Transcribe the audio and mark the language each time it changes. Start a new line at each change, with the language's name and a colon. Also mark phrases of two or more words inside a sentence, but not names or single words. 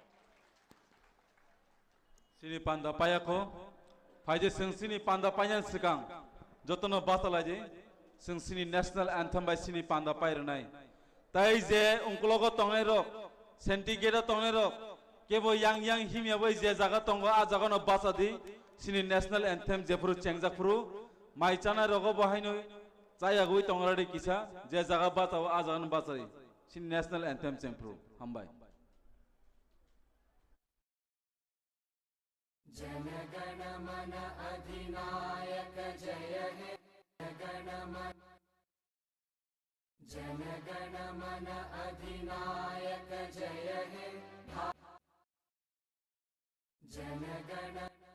Kok Borok: sini panda payako faije sini panda payan sikang jotono batalaje sini
English: national anthem
Kok Borok: by sini panda pairnai tai je ungklogo tongnai rok sentigera tongnai rok kebo yang himya bai je jaga tongo a jaga no basadi sini
English: national anthem
Kok Borok: jepuru chengjakpuru maichana rogo bahaino chayagui tongrari kisa je jaga batao a jaga no basari sini
English: national anthem
Kok Borok: chengpuru hambai
Bangla: জনগণমন অধিনায়ক জয় হে জনগণমন অধিনায়ক জয় হে জনগণ